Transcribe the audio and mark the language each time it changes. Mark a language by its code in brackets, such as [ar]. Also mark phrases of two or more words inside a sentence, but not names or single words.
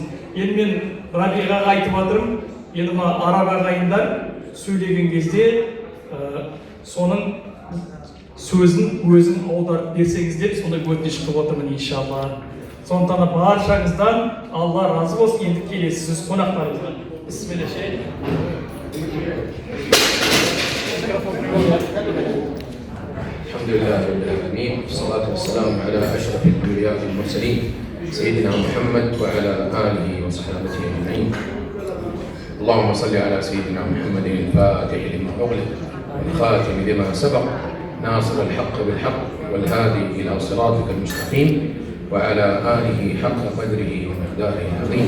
[kk] Енді мен Рабиғаға айтып жатырмын, енді мына араб ағайындар сөйлеген кезде соның сөзін өзін аударып берсеңіз деп сондай өтініш қылып отырмын, иншалла. Сондықтан баршаңыздан Алла разы болсын. Енді келесі сөз қонақтарымызға. [ar] بسم الله شيخ. الحمد لله رب العالمين والصلاة والسلام على أشرف الأنبياء والمرسلين سيدنا محمد وعلى آله وصحبه أجمعين. اللهم صل على سيدنا محمد الفاتح لما أغلق والخاتم لما سبق ناصر الحق بالحق والهادي إلى صراطك المستقيم وعلى آله حق قدره ومقداره العظيم.